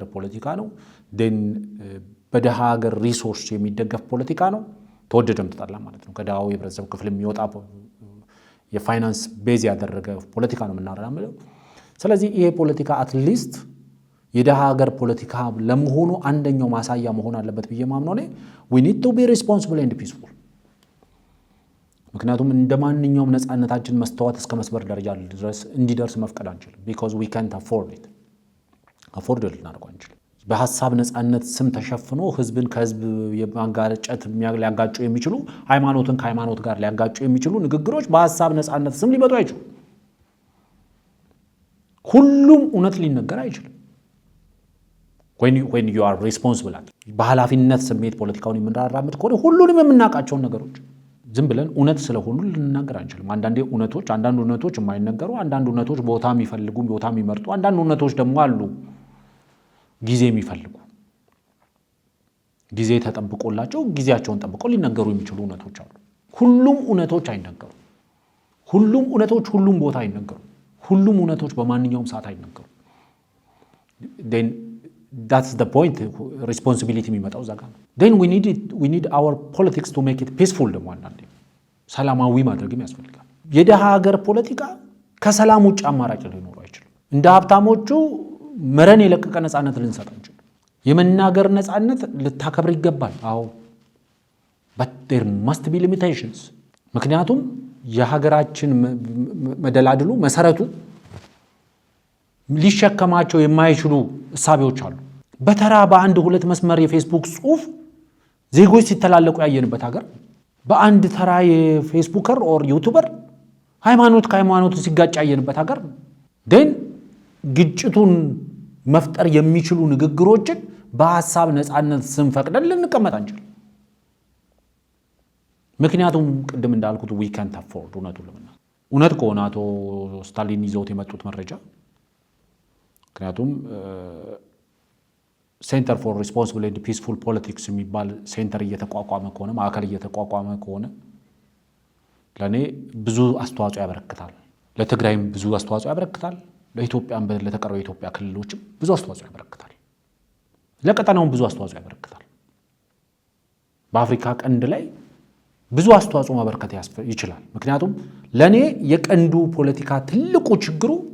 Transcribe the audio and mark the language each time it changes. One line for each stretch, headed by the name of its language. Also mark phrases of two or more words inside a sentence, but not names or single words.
Amharic: ፖለቲካ ነው፣ በደሃ ሀገር ሪሶርስ የሚደገፍ ፖለቲካ ነው፣ ተወደደም ተጣላ ማለት ነው። ከደሃው የህብረተሰብ ክፍል የሚወጣ የፋይናንስ ቤዝ ያደረገ ፖለቲካ ነው የምናራምደው። ስለዚህ ይሄ ፖለቲካ አትሊስት የደሃ ሀገር ፖለቲካ ለመሆኑ አንደኛው ማሳያ መሆን አለበት ብዬ ማምነው እኔ
English: we need to be responsible and peaceful።
Amharic: ምክንያቱም እንደ ማንኛውም ነፃነታችን መስተዋት እስከ መስበር ደረጃ ድረስ እንዲደርስ መፍቀድ አንችልም።
English: because we can't afford it።
Amharic: አፎርድ ልናደርገው አንችልም። በሐሳብ ነፃነት ስም ተሸፍኖ ህዝብን ከህዝብ የማጋጨት ሊያጋጩ የሚችሉ ሃይማኖትን ከሃይማኖት ጋር ሊያጋጩ የሚችሉ ንግግሮች በሐሳብ ነፃነት ስም ሊመጡ አይችሉም። ሁሉም እውነት ሊነገር አይችልም።
English: when you are responsible
Amharic: በኃላፊነት ስሜት ፖለቲካውን የምንራራምድ ከሆነ ሁሉንም የምናውቃቸውን ነገሮች ዝም ብለን እውነት ስለሆኑ ልንናገር አንችልም። አንዳንድ እውነቶች የማይነገሩ፣ አንዳንድ እውነቶች ቦታ የሚፈልጉ ቦታ የሚመርጡ፣ አንዳንድ እውነቶች ደግሞ አሉ ጊዜ የሚፈልጉ፣ ጊዜ ተጠብቆላቸው ጊዜያቸውን ጠብቀው ሊነገሩ የሚችሉ እውነቶች አሉ። ሁሉም እውነቶች አይነገሩ። ሁሉም እውነቶች ሁሉም ቦታ አይነገሩ። ሁሉም እውነቶች በማንኛውም ሰዓት አይነገሩ።
English: then that's the point።
Amharic: responsibility የሚመጣው እዛ ጋር ነው።
English: then we need our politics to make it peaceful።
Amharic: ደግሞ አንዳንዴ ሰላማዊ ማድረግም ያስፈልጋል። የደሃ ሀገር ፖለቲካ ከሰላም ውጭ አማራጭ ሊኖረው አይችልም። እንደ ሀብታሞቹ መረን የለቀቀ ነፃነት ልንሰጥ አንችልም። የመናገር ነፃነት ልታከብር ይገባል። አዎ
English: but there must be limitations።
Amharic: ምክንያቱም የሀገራችን መደላድሉ መሰረቱ ሊሸከማቸው የማይችሉ እሳቤዎች አሉ። በተራ በአንድ ሁለት መስመር የፌስቡክ ጽሑፍ ዜጎች ሲተላለቁ ያየንበት ሀገር፣ በአንድ ተራ የፌስቡከር
English: or YouTuber
Amharic: ሃይማኖት ከሃይማኖት ሲጋጭ ያየንበት ሀገር ደን ግጭቱን መፍጠር የሚችሉ ንግግሮችን በሐሳብ ነፃነት ስም ፈቅደን ልንቀመጥ አንችል። ምክንያቱም ቅድም እንዳልኩት
English: we can't afford።
Amharic: እውነት ከሆነ አቶ ስታሊን ይዘውት የመጡት መረጃ ምክንያቱም ሴንተር ፎር ሪስፖንሲብል ኤንድ ፒስፉል ፖለቲክስ የሚባል ሴንተር እየተቋቋመ ከሆነ ማዕከል እየተቋቋመ ከሆነ ለእኔ ብዙ አስተዋጽኦ ያበረክታል። ለትግራይም ብዙ አስተዋጽኦ ያበረክታል። ለኢትዮጵያም ለተቀረው የኢትዮጵያ ክልሎችም ብዙ አስተዋጽኦ ያበረክታል። ለቀጠናውም ብዙ አስተዋጽኦ ያበረክታል። በአፍሪካ ቀንድ ላይ ብዙ አስተዋጽኦ ማበረከት ይችላል። ምክንያቱም ለኔ የቀንዱ ፖለቲካ ትልቁ ችግሩ